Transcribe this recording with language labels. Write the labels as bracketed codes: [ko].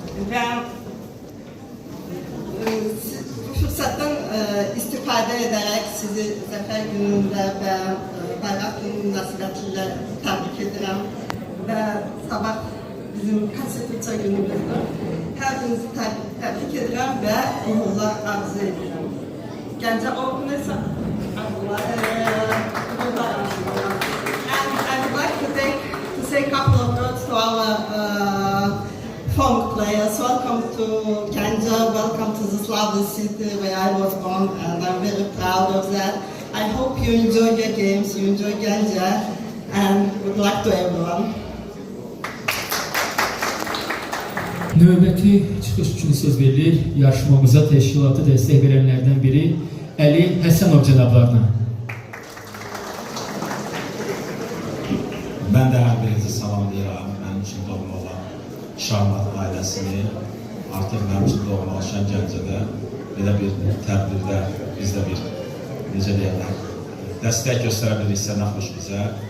[az] Və bu fürsətdən istifadə edərək sizi Zəfər günündə və Bayraq günü münasibətilə təbrik edirəm və sabah bizim Konstitusiya günümüzdür. Hər birinizi təbrik edirəm və uğurlar arzu edirəm. Gəncə Open isə uğurlar arzu edirəm. [en] And I would like to say a couple of words to our folk players. Welcome to Gəncə, welcome to this lovely city where I was born, and I'm very proud of that. I hope you enjoy your games, you enjoy Gəncə, and good luck to everyone. [az] Növbəti çıxış üçün söz verilir yarışmamıza təşkilatı dəstək verənlərdən biri Əli Həsənov cənablarına. Mən də hər birinizi salamlayıram. Mənim üçün doğma olan Şahmat ailəsini, artıq mənim üçün doğmalaşan Gəncədə belə bir tədbirdə biz də bir, necə deyərlər, dəstək göstərə bilirsə nə xoş bizə.